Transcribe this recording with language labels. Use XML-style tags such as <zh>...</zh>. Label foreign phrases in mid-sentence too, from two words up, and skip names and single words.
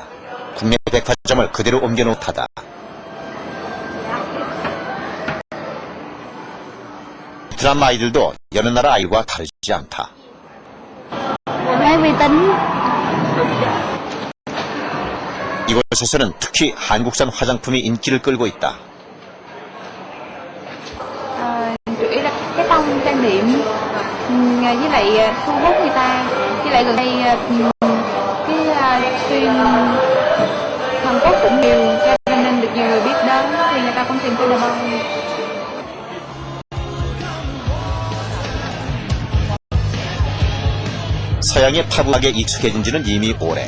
<ko>국내 백화점을 그대로 옮겨놓다다. 베트남 아이들도 여느 나라 아이들과 다르지 않다. 이곳에서는 특히 한국산 화장품이 인기를 끌고 있다.</ko> <vi>Chủ yếu là cái tông trang điểm với lại thu hút người ta, với lại gần đây cái phim Hàn Quốc cũng nhiều cho nên được nhiều người biết đến thì người ta cũng tìm tới đầm âu.</vi> <ko>서양의 팝음악에 익숙해진 지는 이미 오래.</ko>